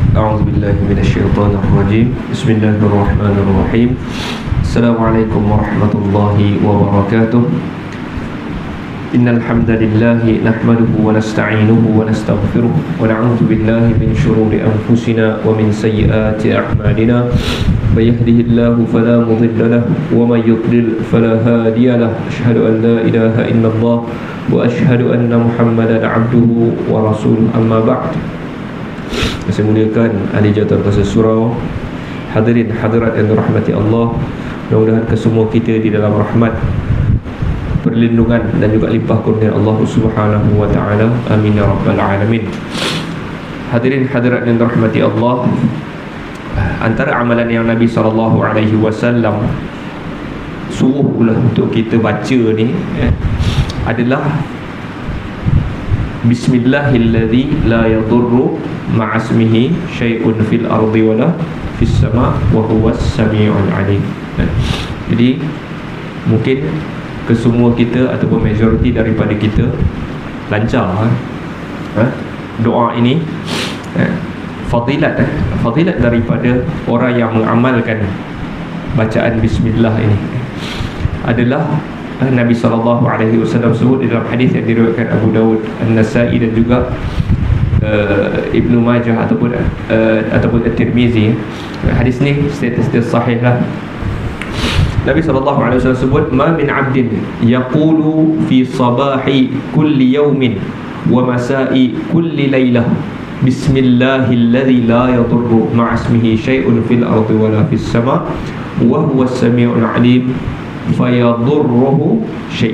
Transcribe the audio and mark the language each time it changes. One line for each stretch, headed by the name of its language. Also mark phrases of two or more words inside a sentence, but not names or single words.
Arabic: أعوذ بالله من الشيطان الرجيم بسم الله الرحمن الرحيم السلام عليكم ورحمة الله وبركاته إن الحمد لله نحمده ونستعينه ونستغفره ونعوذ بالله من شرور أنفسنا ومن سيئات أعمالنا من يهده الله فلا مضل له ومن يضلل فلا هادي له أشهد أن لا إله إلا الله وأشهد أن محمدا عبده ورسوله أما بعد.
Malay: Saya muliakan ahli jawatan surau, hadirin hadirat yang dirahmati Allah. Mudah-mudahan kesemua kita di dalam rahmat, perlindungan dan juga limpah kurnia
Arabic: الله سبحانه وتعالى. آمين يا رب العالمين.
Malay: Hadirin hadirat yang dirahmati Allah, antara amalan yang Nabi
Arabic: صلى الله عليه وسلم
Malay: suruh pula untuk kita baca ni adalah
Arabic: بسم الله الذي لا يضر مع اسمه شيء في الأرض ولا في السماء وهو السميع العليم.
Malay: Jadi mungkin kesemua kita ataupun majoriti daripada kita lancar doa ini. Fadilat daripada orang yang mengamalkan bacaan bismillah ini adalah Nabi SAW sebut di dalam hadis yang diriwayatkan Abu Dawud, An-Nasai dan juga Ibnu Majah ataupun At-Tirmizi. Hadis ni status dia sahih lah. Nabi SAW sebut,
Arabic: ما من عبد يقول في صباح كل يوم ومساء كل ليلة بسم الله الذي لا يضر مع اسمه شيء في الأرض ولا في السماء وهو السميع العليم فيضره شيء'.